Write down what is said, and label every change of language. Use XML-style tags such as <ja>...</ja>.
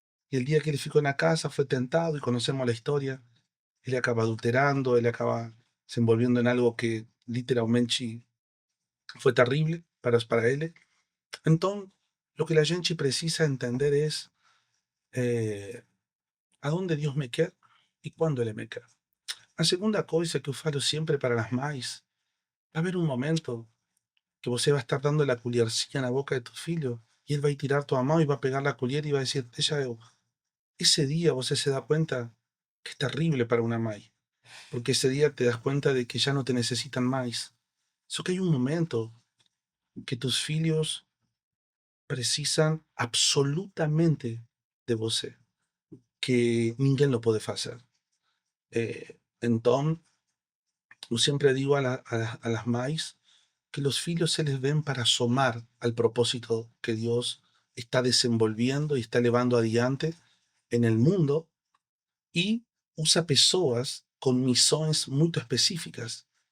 <es>Y el día que él ficó en la casa fue tentado y conocemos la historia. Él acaba adulterando, él acaba se envolviendo en algo que literalmente fue terrible para él. Entonces, lo que la gente precisa entender es a dónde Dios me quer y cuándo Él me quer.</es> <pt>A segunda coisa que eu falo sempre para as mães, vai haver um momento que você vai estar dando a colherzinha na boca de tu filho e ele vai tirar tua mão e vai pegar a colher e vai dizer, deixa eu. Esse dia você se dá conta que é terrível para uma mãe, porque esse dia te das conta de que já não te necessitam mais. Só que hay um momento que tus filhos precisam absolutamente de você, que ninguém lo pode fazer.</pt> <es>Entonces, yo siempre digo a las maíz que los filhos se les ven para asomar al propósito que Dios está desenvolviendo y está llevando adiante en el mundo y usa personas con misiones muy específicas.</es>